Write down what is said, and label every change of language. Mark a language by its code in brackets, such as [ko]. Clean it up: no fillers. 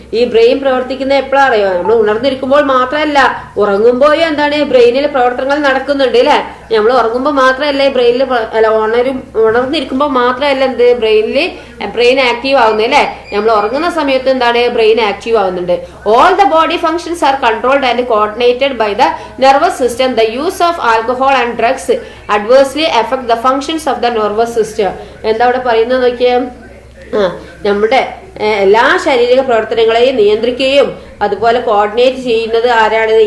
[ml] ഈ ബ്രെയിൻ പ്രവർത്തിക്കുന്ന എപ്പോഴാ അറിയോ? നമ്മൾ ഉണർന്നിരിക്കുമ്പോൾ മാത്രമല്ല, ഉറങ്ങുമ്പോഴും എന്താണ് ബ്രെയിനിൽ പ്രവർത്തനങ്ങൾ നടക്കുന്നുണ്ട് അല്ലെ. നമ്മൾ ഉറങ്ങുമ്പോൾ മാത്രമല്ല ബ്രെയിനിൽ അല്ല ഉണർന്നിരിക്കുമ്പോൾ മാത്രമല്ല എന്ത് ബ്രെയിൻ ആക്റ്റീവ് ആവുന്നത് അല്ലെ. നമ്മൾ ഉറങ്ങുന്ന സമയത്ത് എന്താണ് ബ്രെയിൻ ആക്റ്റീവ് ആവുന്നുണ്ട്. [en] All the body functions are controlled and coordinated by the nervous system. The use of alcohol and drugs adversely affect the functions of the nervous system. [ml] എന്താ അവിടെ പറയുന്നത് നോക്കിയേ, നമ്മുടെ എല്ലാ ശാരീരിക പ്രവർത്തനങ്ങളെയും നിയന്ത്രിക്കുകയും അതുപോലെ കോർഡിനേറ്റ് ചെയ്യുന്നത് ആരാണ്?